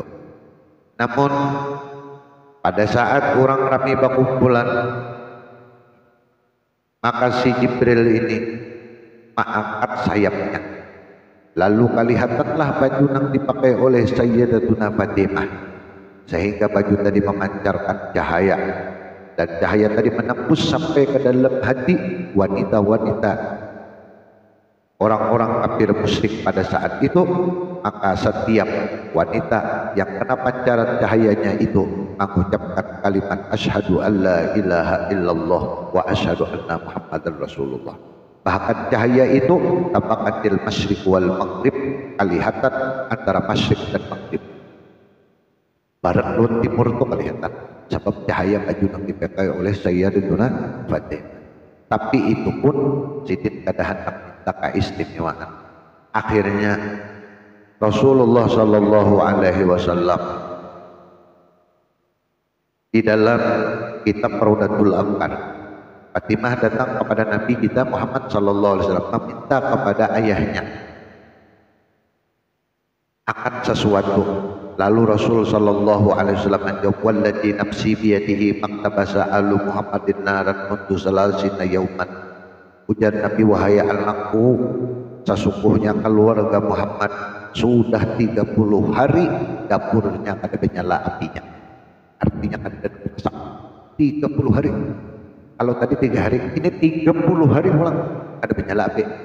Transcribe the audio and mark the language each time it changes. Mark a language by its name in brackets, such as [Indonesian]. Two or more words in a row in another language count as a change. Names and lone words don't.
[Indonesian] Namun pada saat orang ramai berkumpulan, maka si Jibril ini mengangkat sayapnya, lalu kelihatanlah baju yang dipakai oleh Sayyidatuna Fatimah, sehingga baju tadi memancarkan cahaya, dan cahaya tadi menembus sampai ke dalam hati wanita-wanita orang-orang kafir musyrik pada saat itu. Maka setiap wanita yang kena pancaran cahayanya itu mengucapkan kalimat [Arabic] أشهد أن لا إله إلا الله وأشهد أن محمدا رسول الله. [Indonesian] Bahkan cahaya itu tampakkan di [Arabic] المشرق والمغرب, [Indonesian] kelihatan antara masyriq dan maghrib. [Banjar] Barat lawan timur itu kelihatan sebab cahaya baju yang dipakai oleh Sayyidatuna Fatimah. Tapi itu pun sidin kadahan minta keistimewaan. [Indonesian] Akhirnya Rasulullah [Arabic] صلى الله عليه وسلم [Indonesian] di dalam kitab Raudatul Anqar, Fatimah datang kepada Nabi kita Muhammad [Arabic] صلى الله عليه وسلم [Indonesian] meminta kepada ayahnya akan sesuatu. Lalu Rasul [Arabic] صلى الله عليه وسلم menjawab, "والذي نفسي بيده ما اقتبس آل محمد نارا منذ ثلاثين يوما." [Banjar] Ujar Nabi, wahai anakku, sesungguhnya keluarga Muhammad sudah 30 hari dapurnya kada menyala apinya. Artinya kada masak 30 hari. Kalau tadi 3 hari, ini 30 hari ulang kada menyala api.